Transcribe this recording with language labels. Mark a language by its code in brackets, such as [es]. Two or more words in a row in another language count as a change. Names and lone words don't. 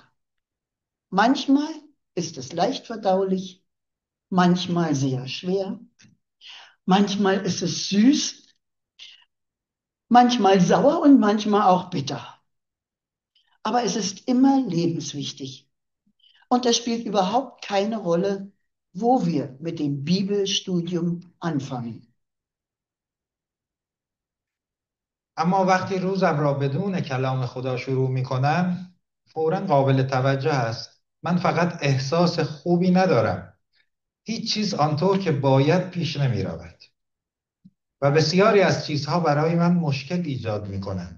[de] Manchmal ist es leicht verdaulich, manchmal sehr schwer, manchmal ist es süß, manchmal sauer und manchmal auch bitter. Aber es ist immer lebenswichtig. Und es spielt überhaupt keine Rolle, wo wir mit dem Bibelstudium anfangen. [fa] اما وقتی روزم را بدون کلام خدا شروع می کنم فوراً قابل توجه است. من فقط احساس خوبی ندارم. هیچ چیز آنطور که باید پیش نمی رود و بسیاری از چیزها برای من مشکل ایجاد می کنند.